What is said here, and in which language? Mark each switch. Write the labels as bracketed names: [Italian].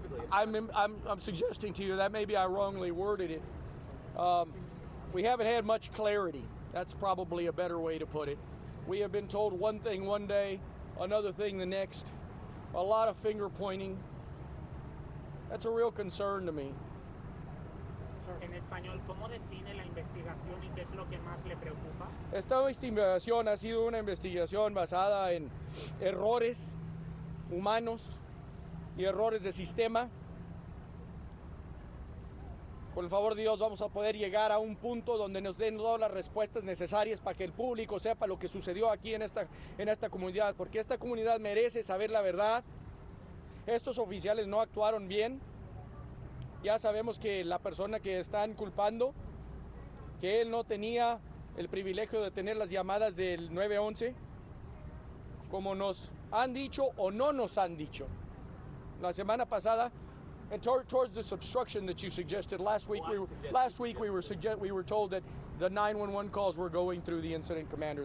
[English] I'm suggesting to you that maybe I wrongly worded it. We haven't had much clarity. That's probably a better way to put it. We have been told one thing one day, another thing the next. A lot of finger pointing. That's a real concern to me. [Spanish] En español, ¿cómo define la investigación y qué es lo que más le preocupa? Esta investigación ha sido una investigación basada en errores humanos y errores de sistema. Con el favor de Dios vamos a poder llegar a un punto donde nos den todas las respuestas necesarias para que el público sepa lo que sucedió aquí en esta comunidad, porque esta comunidad merece saber la verdad. Estos oficiales no actuaron bien. Ya sabemos que la persona que están culpando, que él no tenía el privilegio de tener las llamadas del 911, como nos han dicho o no nos han dicho. La semana pasada, [English] and towards this obstruction that you suggested last week, we were told that the 911 calls were going through the incident commander.